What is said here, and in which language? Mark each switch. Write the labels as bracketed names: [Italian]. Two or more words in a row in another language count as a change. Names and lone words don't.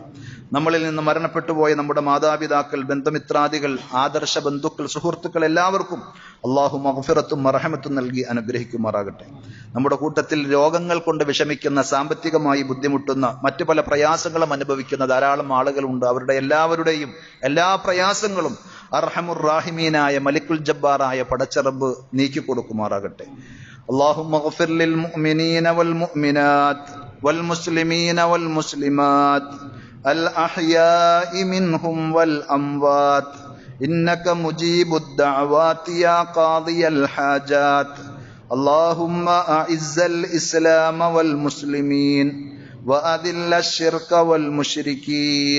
[Malayalam] നമ്മളിൽ നിന്ന് മരണപ്പെട്ടു പോയ നമ്മുടെ മാതാപിതാക്കൾ, ബന്ധുമിത്രാദികൾ, ആദർശ ബന്ധുക്കൾ, സുഹൃത്തുക്കൾ എല്ലാവർക്കും അള്ളാഹു മഗ്ഫിറത്തും മർഹമത്തും നൽകി അനുഗ്രഹിക്കുമാറാകട്ടെ. നമ്മുടെ കൂട്ടത്തിൽ രോഗങ്ങൾ കൊണ്ട് വിഷമിക്കുന്ന, സാമ്പത്തികമായി ബുദ്ധിമുട്ടുന്ന, മറ്റു പല പ്രയാസങ്ങളും അനുഭവിക്കുന്ന ധാരാളം ആളുകളുണ്ട്. അവരുടെ എല്ലാവരുടെയും എല്ലാ പ്രയാസങ്ങളും അർഹമുർ റാഹിമീനായ മലിക്കുൽ ജബ്ബാറായ പടച്ചറബ് നീക്കി കൊടുക്കുമാറാകട്ടെ. [Arabic] اللهم اغفر للمؤمنين والمؤمنات والمسلمين والمسلمات الأحياء منهم والأموات إنك مجيب الدعوات يا قاضي الحاجات. اللهم أعز الإسلام والمسلمين وأذل الشرك والمشركين.